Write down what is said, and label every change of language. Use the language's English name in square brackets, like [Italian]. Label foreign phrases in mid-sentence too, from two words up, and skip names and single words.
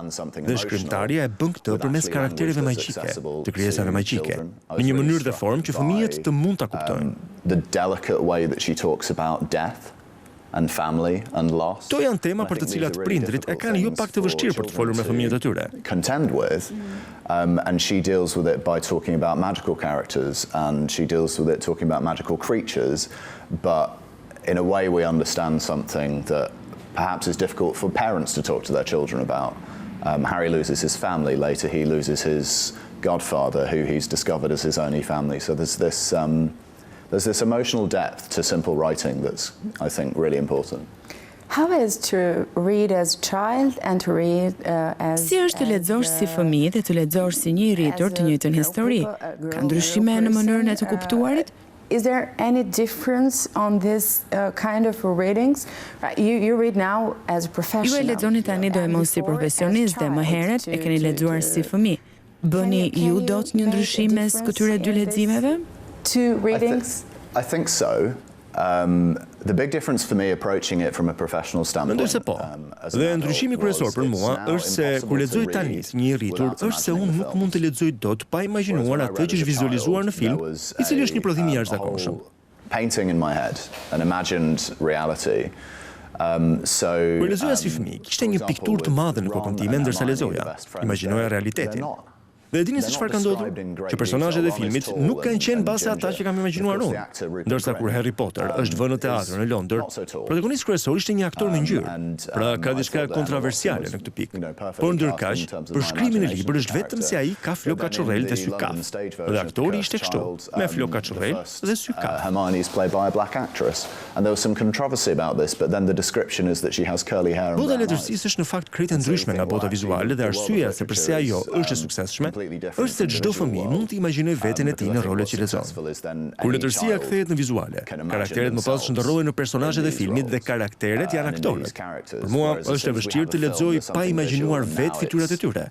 [Albanian] Dhe shkrimtarja e bën këtë përmes karaktereve magjike, të krijesave magjike, në një mënyrë dhe formë që fëmijët të mund ta kuptojnë. Këto janë tema për të cilat prindrit e kanë jo pak të vështirë për të folur me fëmijët e tyre. [English] And she deals with it by talking about magical characters and she deals with it talking about magical creatures, but in a way we understand something that perhaps is difficult for parents to talk to their children about. Harry loses his family, later he loses his godfather who he's discovered as his only family. So there's this emotional depth to simple writing that's, I think, really important. How is to read as a child and to read as [Albanian] Si është të lexosh si fëmijë dhe të lexosh si një i rritur të njëjtën histori? Ka ndryshime në mënyrën e të kuptuarit? [English] Is there any difference on this kind of readings? You read now as a professional. [Albanian] Ju e lexoni tani dojmos si profesionist dhe më herët e keni lexuar si fëmijë. Bëni ju dot një ndryshim mes këtyre dy leximeve? [English] Two readings? I think so. The big difference for me approaching it from a professional standpoint. [Albanian] Mendoj se po. Dhe ndryshimi kryesor për mua është se kur lexoj tani një i rritur, është se unë nuk mund të lexoj dot pa imagjinuar atë që është vizualizuar në film, i cili është një prodhim i jashtëzakonshëm. [English] Painting in my head, an imagined reality. [Albanian] Kur lezoja si fëmijë, kishte një pikturë të madhe në kokën time ndërsa lezoja. Imagjinoja realitetin. Dhe dini se çfarë ka ndodhur? Që personazhet e filmit nuk kanë qenë base ata që kam imagjinuar unë. Ndërsa kur Harry Potter është vënë në teatr në Londër, protagonisti kryesor ishte një aktor me ngjyrë. Pra ka diçka kontroversiale në këtë pikë. Por ndërkaq, për shkrimin e librit është vetëm se ai ka floka çorrel dhe sy kaf. Dhe aktori ishte kështu, me floka çorrel dhe sy kaf. [English] Hermione is played by a black actress, and there was some controversy about this, but then the description is that she has curly hair and [Albanian] Bota [English] brown eyes. [Albanian] letërsisë është në fakt krejt e ndryshme nga bota vizuale dhe arsyeja se pse ajo është e suksesshme është se çdo fëmijë mund të imagjinojë veten e tij në rolet që lexon. Kur letërsia kthehet në vizuale, karakteret më pas shndërrohen në personazhet e filmit dhe karakteret janë aktorët. Për mua është e vështirë të lexoj pa imagjinuar vetë fytyrat e tyre.